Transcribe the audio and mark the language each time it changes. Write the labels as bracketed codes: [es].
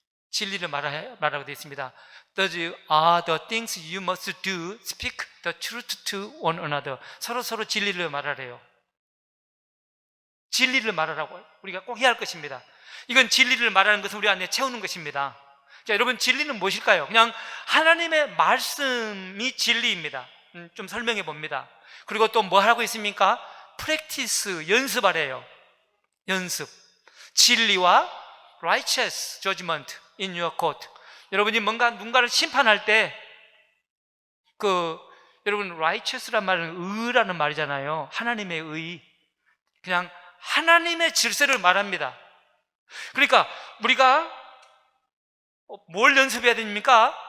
[ko] 진리를 말하고 되어 있습니다. [en] Those are the things you must do. Speak the truth to one another. [ko] 서로 진리를 말하래요. 진리를 말하라고 우리가 꼭 해야 할 것입니다. 이건 진리를 말하는 것은 우리 안에 채우는 것입니다. 자, 여러분, 진리는 무엇일까요? 그냥 하나님의 말씀이 진리입니다. 좀 설명해 봅니다. 그리고 또 뭐 하라고 있습니까? practice, 연습하래요. 연습. 진리와 [en] righteous judgment in your court. [ko] 여러분이 누군가를 심판할 때 여러분, righteous란 말은 의라는 말이잖아요. 하나님의 의. 그냥 하나님의 질서를 말합니다. 그러니까 우리가 뭘 연습해야 됩니까?